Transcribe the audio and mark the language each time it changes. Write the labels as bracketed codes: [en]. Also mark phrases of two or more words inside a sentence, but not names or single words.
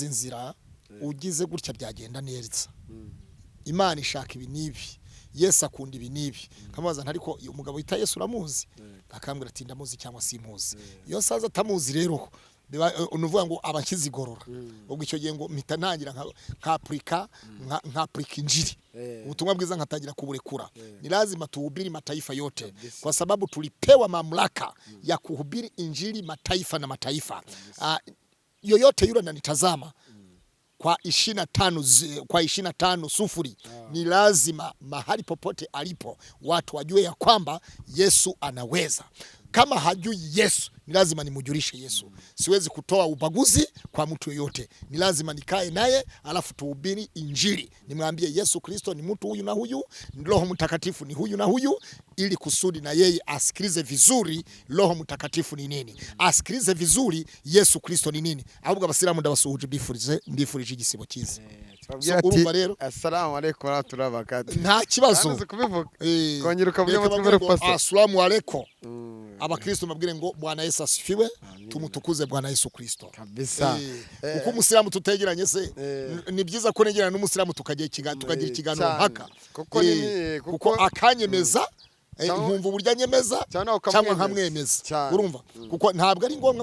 [rw] nzira ugize gutya byagenda neza Imana ishaka ibi n'ibi Yesu akunda ibi n'ibi nkamubaza ariko umugabo wita Yesu uramuzi akambwira ati ndamuzi cyangwa simuzi iyo saza atamuzi rero unuvuga ngo abakizigorora ubwo icyo gihe ngo mpita ntangira nka Afrika [sw] injili [rw] ubutumwa bwiza nkatangira kuburekura [sw] ni lazima tuhubiri mataifa yote kwa sababu tulipewa mamlaka ya kuhubiri injili mataifa na mataifa yoyote yule ananitazama kwa 25 sufuri ni lazima mahali popote alipo watu wajue ya kwamba Yesu anaweza. Kama hajui Yesu ni lazima nimujulishe Yesu. Siwezi kutoa ubaguzi kwa mtu yoyote. Ni lazima nikae naye alafu tuhubiri injili. Nimwambie Yesu Kristo ni mtu huyu na huyu, Roho Mtakatifu ni huyu na huyu, ili kusudi na yeye asikilize vizuri Roho Mtakatifu ni nini. Asikilize vizuri Yesu Kristo ni nini. [rw] Ahubwo abasiramu ndabasuhuje mbifurije igisibo cyiza. Urumva rero [ar] السلام عليكم ورحمة الله وبركاته. [rw] Nta kibazo. Kongera ukavuga mutwe pasta. [ar] السلام عليكم. [rw] Abakristo mabwire ngo [sw] Bwana Yesu asifiwe [rw] tumutukuze Bwana Yesu Kristo kabisa. Uko umusiramu tutegeranye se ni byiza ko negerana n'umusiramu tukagira ikiganiro mpaka kuko akanyemeza nkumva uburyo anyemeza cyangwa nkamwemeza urumva kuko ntabwo ari ngombwa